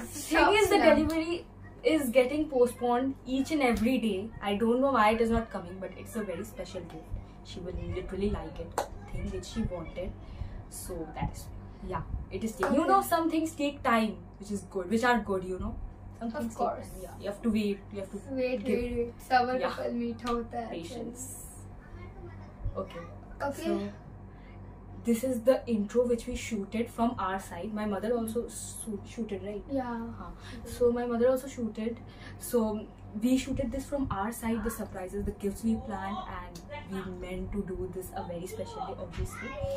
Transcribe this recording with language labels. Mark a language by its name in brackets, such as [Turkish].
[English] Thing is, the delivery is getting postponed each and every day. I don't know why it is not coming, but it's a very special gift. She will literally like it, thing which she wanted. So that is, yeah, it is taking, you know, some things take time, which is good, which are good, you know. Some Of things course. take time. Yeah, you have to wait, you have to wait [Hindi] सबर का फल मीठा होता है। [English] patience. Okay. Okay. So this is the intro which we shooted from our side. My mother also shooted, right? Yeah. So my mother also shooted. So we shooted this from our side, the surprises, the gifts we planned, and we meant to do this a very special day, obviously.